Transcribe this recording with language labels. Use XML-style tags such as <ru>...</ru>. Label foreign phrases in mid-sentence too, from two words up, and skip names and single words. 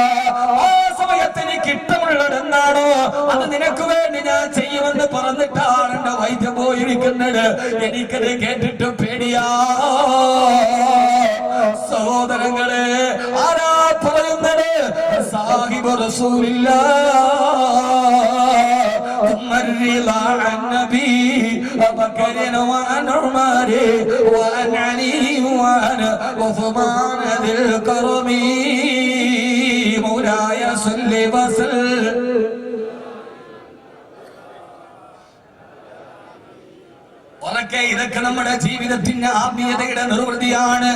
<ml>ആ സമയത്ത് എനിക്ക് ഇഷ്ടമുള്ളത് എന്താണോ അത് നിനക്ക് വേണ്ടി ഞാൻ ചെയ്യുമെന്ന് പറഞ്ഞിട്ടാണ് എന്റെ വൈദ്യം പോയിരിക്കുന്നത്. എനിക്കത് കേട്ടിട്ട് പേടിയാ. സഹോദരങ്ങളെ, ആരാ പറയുന്നത്?</ml> <ar>صاحب رسول الله الرضا عن نبي بكر وعن عمر وعن علي وعن عثمان ذي الكرم مولاي صل وسلم.</ar> <ml>ഇതൊക്കെ നമ്മുടെ ജീവിതത്തിന്റെ ആത്മീയതയുടെ നിർവൃതിയാണ്.</ml>